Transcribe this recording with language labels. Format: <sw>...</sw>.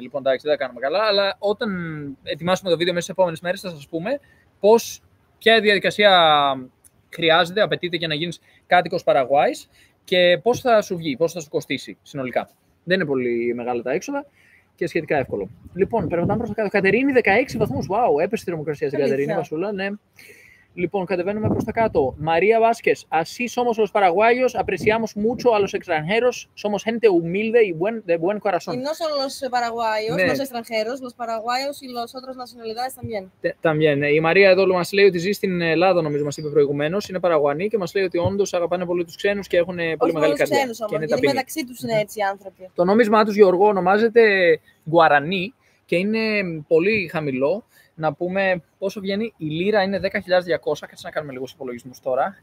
<el>Λοιπόν, εντάξει, δεν θα κάνουμε καλά, αλλά όταν ετοιμάσουμε το βίντεο μέσα στις επόμενες μέρες θα σας πούμε ποια διαδικασία χρειάζεται, απαιτείται για να γίνεις κάτοικος Παραγουάης και πώς θα σου βγει, πώς θα σου κοστίσει συνολικά. Δεν είναι πολύ μεγάλα τα έξοδα και σχετικά εύκολο. Λοιπόν, περνάμε προς το κάτω. Κατερίνη, 16 βαθμούς. Wow, έπεσε η θερμοκρασία στην Κατερίνη, Βασούλα. Ναι. Λοιπόν, κατεβαίνουμε προς τα κάτω.</el> <es>María Vázquez, así somos los paraguayos, apreciamos mucho a los extranjeros, somos gente humilde y de buen corazón. Y no solo los paraguayos, los extranjeros, los paraguayos y los otras nacionalidades también. También.</es> <el>Η Μαρία εδώ μας λέει ότι ζει στην Ελλάδα, νομίζω μας είπε προηγουμένως, είναι Παραγουανή και μας λέει ότι όντως αγαπάνε πολύ τους ξένους και έχουν πολύ μεγάλη καρδιά. Όχι τους ξένους όμως, γιατί μεταξύ τους είναι έτσι οι άνθρωποι. Το νόμισμά τους, Γιώργο, ονομάζεται Γκουαρανί και είναι πολύ χαμηλό. Να πούμε πόσο βγαίνει. Η λίρα είναι 10.200. Κάτσε να κάνουμε λίγους υπολογισμούς τώρα.</el>